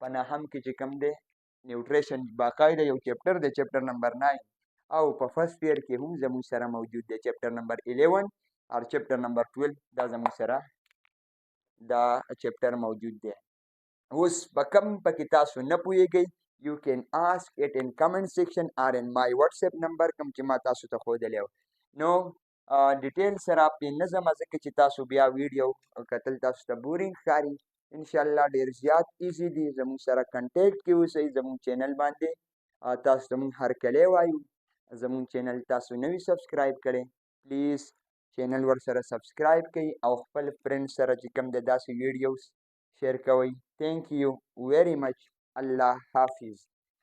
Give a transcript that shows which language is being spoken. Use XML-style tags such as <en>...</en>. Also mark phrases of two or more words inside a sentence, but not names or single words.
<ps>نهم کې چې کوم دی نیوټریشن باقاعده یو چپټر دی</ps> <en>chapter number</en> <ps>9 او په</ps> <en>first year</en> <ps>کې هم زموږ سره موجود دی</ps> <en>chapter number</en> <ps>11 او</ps> <en>chapter number</en> <ps>12 دا زموږ سره دا چپټر موجود دی اوس په کوم پکې تاسو نه پوهیږئ</ps> <en>you can ask it in comment section or in my WhatsApp number</en> <ps>کوم چې ما تاسو ته ښودلی نو ډیټیل سره پې نه ځمه ځکه چې تاسو بیا ویډیو کتل تاسو ته بورینګ ښکاري انشاءالله ډېر زیات ایزي دي زموږ سره کنټیکټ کې اوسئ زموږ چینل باندې تاسو ته موږ هرکلی وایو زموږ چینل تاسو نه وي سبسکرایب کړی پلیز چینل ورسره سبسکرایب کړئ او خپل فرینډ سره چې کوم دی داسې ویډیوز شیر کوئ</ps> <en>thank you very much</en> <ur>Allah Hafiz</ur>